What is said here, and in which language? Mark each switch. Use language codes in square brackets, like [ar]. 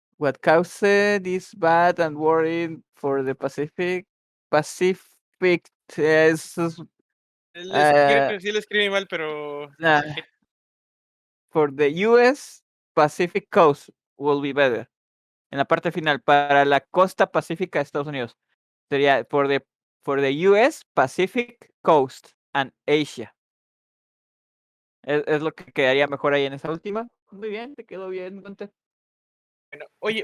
[en] What caused this bad and worrying for the Pacific es, [es] Creo que sí lo escribí mal, pero [en] for the US Pacific coast will be better. [es] En la parte final, para la costa pacífica de Estados Unidos. Sería [en] for the US Pacific coast and Asia. [es] Es lo que quedaría mejor ahí en esa última. Muy bien, te quedó bien, Gunter. bueno, oye,